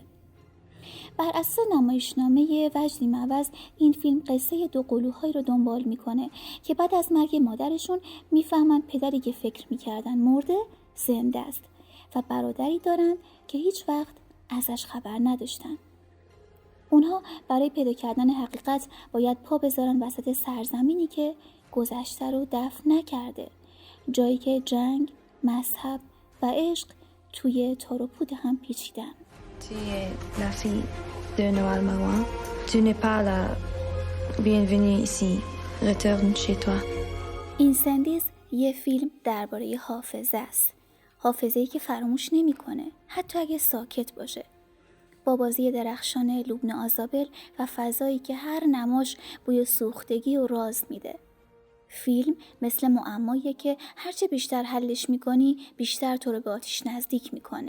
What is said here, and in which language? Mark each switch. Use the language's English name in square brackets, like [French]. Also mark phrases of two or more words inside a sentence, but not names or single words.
[Persian] بر اساس نمایشنامه وجدی معوض، این فیلم قصه 2 قلوهایی رو دنبال میکنه که بعد از مرگ مادرشون میفهمن پدری که فکر میکردن مرده زنده است و برادری دارن که هیچ وقت ازش خبر نداشتن. اونها برای پیدا کردن حقیقت باید پا بذارن وسط سرزمینی که گذشته رو دفن نکرده، جایی که جنگ، مذهب و عشق توی تار و پود هم پیچیدن. [French] Tu es la fille de Noël Marois. Tu n'es pas la bienvenue ici. Retourne chez toi. [Persian] اینسندیز یه فیلم درباره حافظه است. حافظه‌ای که فراموش نمی‌کنه، حتی اگه ساکت باشه. با بازی درخشان لوبنا آزابل و فضایی که هر نماش بوی سوختگی و راز میده. فیلم مثل معماییه که هرچه بیشتر حلش میکنی بیشتر تو رو به آتیش نزدیک میکنه.